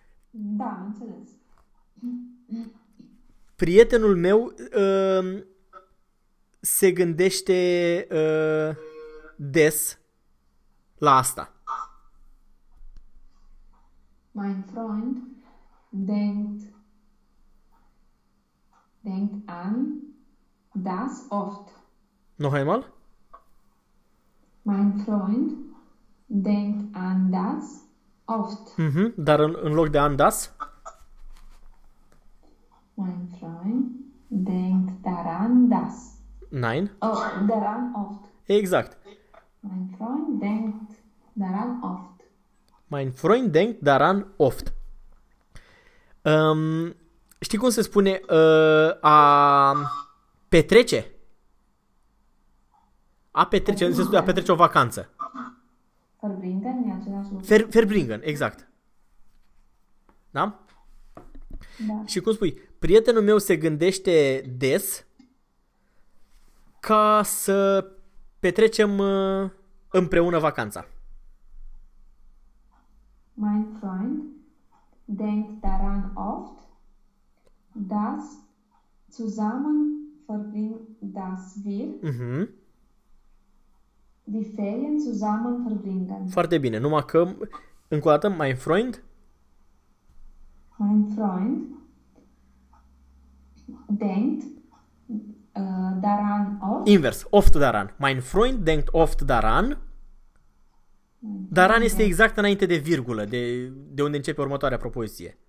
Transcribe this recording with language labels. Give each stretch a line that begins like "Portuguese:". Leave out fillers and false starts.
Romanian: Da, înțeles. Prietenul meu se gândește des la asta.
German: Mein Freund denkt an das oft. Noch einmal. Mein Freund denkt an das oft.
Romanian: Dar în loc de
German: an das. Mein Freund denkt daran, dass. Nein. Oh, daran oft.
Romanian: Exact.
German: Mein Freund denkt daran oft. Mein Freund denkt daran oft.
Romanian: Știi cum se spune a petrece? A petrece, nu se spune a
German: Verbringen.
Romanian: petrece o vacanță. Verbringen e același lucru. Verbringen, exact. Da? Da. Și cum spui? Prietenul meu se gândește des ca să petrecem împreună vacanța.
German: Mein Freund denkt daran oft, dass zusammen dass wir die Ferien zusammen verbringen.
Romanian: Foarte bine, numai că, încă o dată,
German: mein Freund Mein Freund denkt daran oft. Invers, oft daran. Mein Freund denkt oft daran. Mein Daran Freund
Romanian: este
German: denkt
Romanian: exact înainte de virgulă, de unde începe următoarea propoziție.